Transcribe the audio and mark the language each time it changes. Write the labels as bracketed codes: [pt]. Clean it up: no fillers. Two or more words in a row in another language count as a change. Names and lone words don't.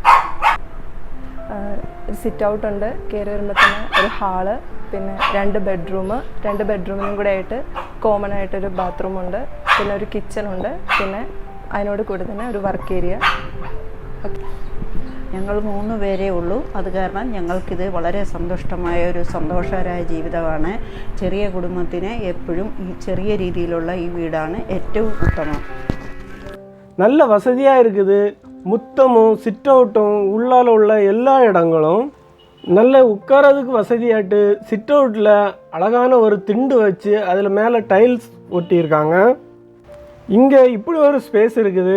[ml] ഒരു [en] sit out [ml] ഉണ്ട്, കയറി വരുമ്പോൾ തന്നെ ഒരു ഹാള്, പിന്നെ 2 ബെഡ്റൂമിനും കൂടെ ആയിട്ട് കോമൺ ആയിട്ടൊരു ബാത്റൂമുണ്ട്, പിന്നെ ഒരു കിച്ചൺ ഉണ്ട്, പിന്നെ അതിനോട് കൂടി തന്നെ ഒരു [en] work area. [ml] ഞങ്ങൾ 3 പേരേ ഉള്ളൂ. അത് കാരണം ഞങ്ങൾക്കിത് വളരെ സന്തോഷകരമായ ജീവിതമാണ്. ചെറിയ കുടുംബത്തിന് എപ്പോഴും ഈ ചെറിയ രീതിയിലുള്ള ഈ വീടാണ് ഏറ്റവും ഉത്തമം. [ta] நல்ல வசதியாக இருக்குது. முத்தமும் [en] sit outum [ta] உள்ளால் உள்ள எல்லா இடங்களும் நல்ல உட்காரதுக்கு வசதியாட்டு. [en] sit outil [ta] அழகான ஒரு திண்டு வச்சு அதில் மேலே டைல்ஸ் ஒட்டியிருக்காங்க. இங்கே இப்படி ஒரு ஸ்பேஸ் இருக்குது.